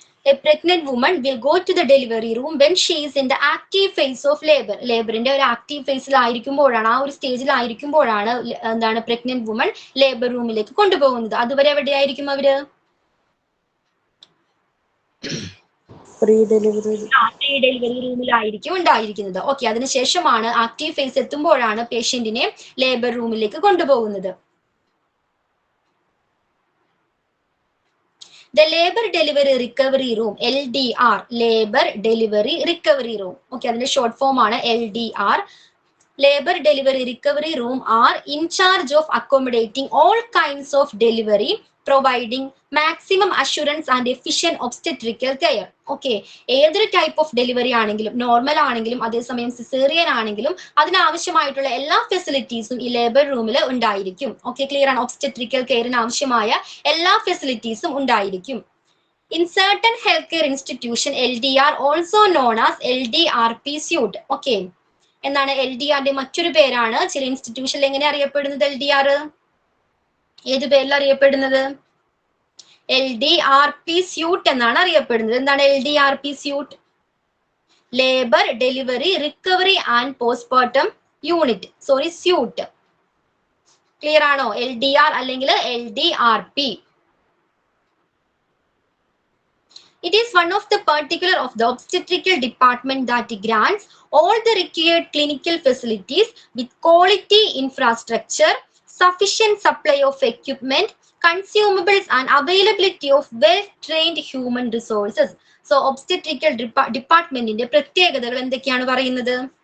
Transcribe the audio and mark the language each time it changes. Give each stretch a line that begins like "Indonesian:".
English: A pregnant woman will go to the delivery room when she is in the active phase of labor.
Malayalam: ലേബറിന്റെ ഒരു active ഫേസിലായിരിക്കുമ്പോഴാണ്, ആ ഒരു സ്റ്റേജിലായിരിക്കുമ്പോഴാണ് എന്താണ് pregnant woman labour റൂമിലേക്ക് കൊണ്ടുപോകുന്നത്. അതുവരെ എവിടെയായിരിക്കും അവര്? പ്രീ ഡെലിവറി റൂമിലായിരിക്കും ഉണ്ടായിരിക്കുന്നത്. ഓക്കെ, അതിനുശേഷമാണ് ആക്റ്റീവ് ഫേസ് എത്തുമ്പോഴാണ് പേഷ്യന്റിനെ ലേബർ റൂമിലേക്ക് കൊണ്ടുപോകുന്നത്.
English: The Labor Delivery Recovery Room, LDR, Labor Delivery Recovery Room.
Malayalam: Okay, അതിന്റെ ഷോർട്ട് ഫോം ആണ് LDR.
English: Labor Delivery Recovery Room are in charge of accommodating all kinds of delivery, providing maximum assurance and efficient obstetrical care.
Malayalam: Okay, ഏതൊരു type of delivery ആണെങ്കിലും, normal ആണെങ്കിലും അതേസമയം caesarean ആണെങ്കിലും അതിനാവശ്യമായിട്ടുള്ള എല്ലാ ഫെസിലിറ്റീസും ഈ ലേബർ റൂമിൽ ഉണ്ടായിരിക്കും. ഓക്കെ, ക്ലിയർ ആണ്? ഒബ്സ്റ്റെട്രിക്കൽ കെയറിന് ആവശ്യമായ എല്ലാ ഫെസിലിറ്റീസും ഉണ്ടായിരിക്കും.
English: In certain healthcare institution, LDR also known as LDRP suite.
Malayalam: Okay, എന്താണ് LDRന്റെ മറ്റൊരു പേരാണ് ചില ഇൻസ്റ്റിറ്റ്യൂഷനിൽ എങ്ങനെ അറിയപ്പെടുന്നത്? LDR ഏത് പേരിൽ അറിയപ്പെടുന്നത്? LDRP സ്യൂട്ട് എന്നാണ് അറിയപ്പെടുന്നത്. എന്താണ് LDRP suit? Labour, delivery, recovery and postmortem unit, sorry suit. Clear ആണോ? LDR അല്ലെങ്കിൽ LDRP.
English: It is one of the particular of the obstetrical department that grants all the required clinical facilities with quality infrastructure, sufficient supply of equipment, consumables and availability of well-trained human resources.
Malayalam: So obstetrical departmentന്റെ പ്രത്യേകതകൾ എന്തൊക്കെയാണ് പറയുന്നത്?